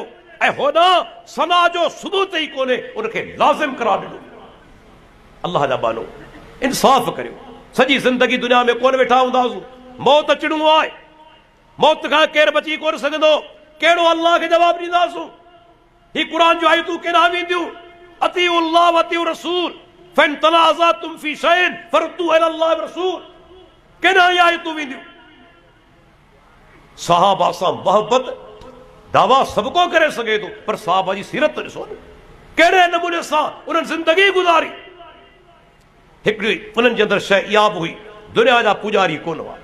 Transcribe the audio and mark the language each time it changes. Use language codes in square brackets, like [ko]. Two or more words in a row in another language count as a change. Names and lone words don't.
[sd] ऐं होॾां सना जो सबूत ई कोन्हे, उनखे लाज़िम करार ॾिनो। अल्लाह जा बानो इंसाफ़ करियो। सॼी ज़िंदगी दुनिया में कोन वेठा हूंदासीं, मौत अचणो आहे, मौत खां केरु बची कोन सघंदो। कहिड़ो अल्लाह खे जवाबु ॾींदासूं? ही क़ुरान जो आयतूं केॾांहुं वेंदियूं? [ar] أطيعوا الله وأطيعوا الرسول فإن تنازعتم في شيء فردوه إلى الله والرسول. [sd] केॾांहुं आयतूं वेंदियूं? सहाबा सां मोहबत दावा सभु को करे सघे थो, पर सहाबा जी सीरत ॾिसो न, कहिड़े नमूने सां उन्हनि ज़िंदगी गुज़ारी। हिकिड़ी उन्हनि जे अंदरि शइ इहा बि हुई, दुनिया जा पुजारी कोन हुआ।